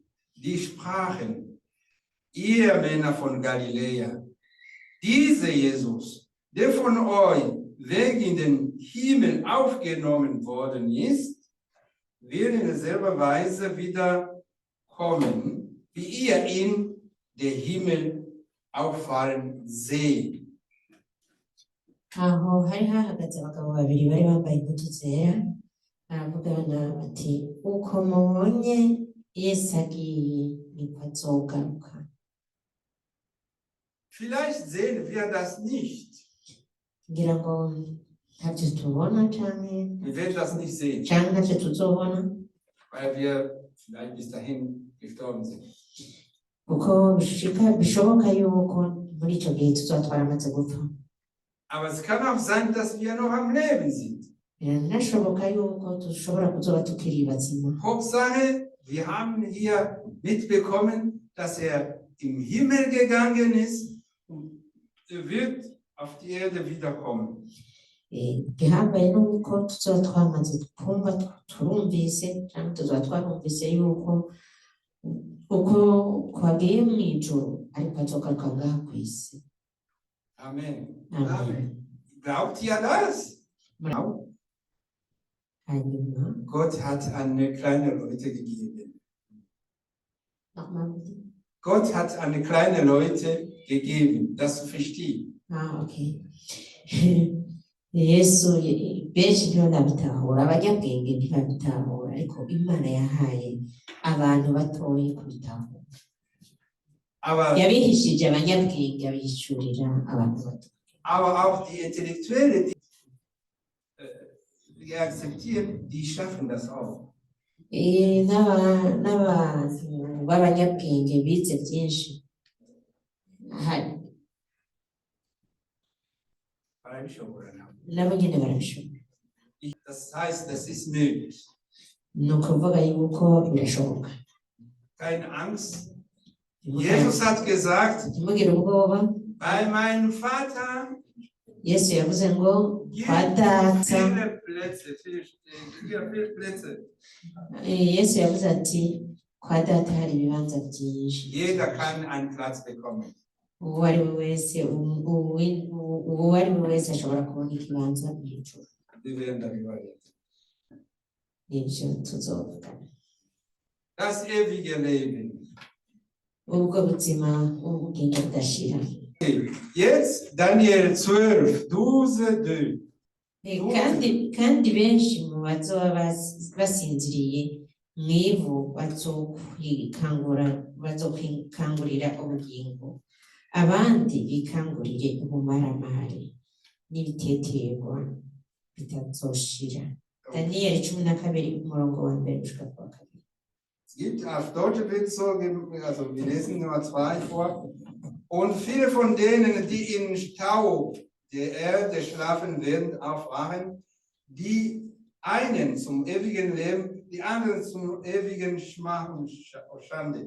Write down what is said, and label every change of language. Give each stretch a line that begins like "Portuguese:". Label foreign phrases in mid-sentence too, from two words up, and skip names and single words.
German: Die sprachen: Ihr Männer von Galiläa, dieser Jesus, der von euch weg in den Himmel aufgenommen worden ist, wird in derselben Weise wieder kommen, wie ihr in den Himmel auffahren seht.
Rundi: Aho hari hahagaze abagabo babiri bari bambaye impuzu zera, baravugana bati uko mubonye Yesu agiye niko azogaruka.
German: Vielleicht sehen wir das nicht.
Rundi: Ngira ngo ntavyo tubona
German: Wir werden das nicht sehen,
Rundi: canke ntavyo tuzobona,
German: weil wir vielleicht bis dahin gestorben sind.
Rundi: kuko bishoboka yuko muri ico gihe tuzoba twaramaze gupfa.
German: Aber es kann auch sein, dass wir noch am Leben sind.
Rundi: Birashoboka yuko dushobora kuzoba tukiri bazima.
German: Hauptsache, wir haben hier mitbekommen, dass er im Himmel gegangen ist und er wird auf die Erde wiederkommen.
Rundi: Gihambaye nuko tuzoba twamaze kumva turumvise canke tuzoba twarumvise yuko uko kwagiye mw'ijuru ariko azogaruka ngaha kw'isi. Amen.
German: Amen. Glaubt ihr das?
Rundi: Hanyuma
German: Gott hat eine kleine Leute gegeben. nochmal bitte. Gott hat eine kleine Leute gegeben. Das verstehe. Okay.
Rundi: Yesu benshi ntibabitahura, abanyabwenge ntibabitahura, ariko Imana yahaye abantu batoyi kubitahura. Yabihishije abanyabwenge abihishurira abantu bato.
German: Aber auch die Intellektuellen, die akzeptieren, die schaffen das auch.
Rundi: N'abantu b'abanyabwenge bize byinshi nabo nyine barabishobora.
German: Das heißt, das ist möglich.
Rundi: Ni ukuvuga yuko birashoboka.
German: Keine Angst. Jesus hat gesagt,
Rundi: ntimugire ubwoba.
German: bei meinem Vater
Rundi: Yesu yavuze ngo kwa data.
German: Viele Plätze.
Rundi: Yesu yavuze ati kwa data hari ibibanza byinshi.
German: Jeder kann einen Platz bekommen.
Rundi: Uwo ari we wese ashobora kubona ikibanza mw'ijuru.
German: Wir werden darüber reden.
Rundi: Nibyo tuzovuga.
German: Das ewige Leben.
Rundi: Ubwo buzima ubugingo budashira.
German: Jetzt Daniel 12, 12, 2.
Rundi: kandi benshi mu bazoba basinziriye mw'ivu bazokwikangurira ubugingo, abandi bikangurire ubumaramare n'ibiteterwa bitazoshira. Daniel 12 umurongo wa mbere gushika ku wa kabiri.
German: Es gibt auf Deutsch wird so, also wir lesen Nummer 2 vor. Und viele von denen, die im Stau der Erde schlafen werden, aufwachen, die einen zum ewigen Leben, die anderen zum ewigen Schmach und Schande.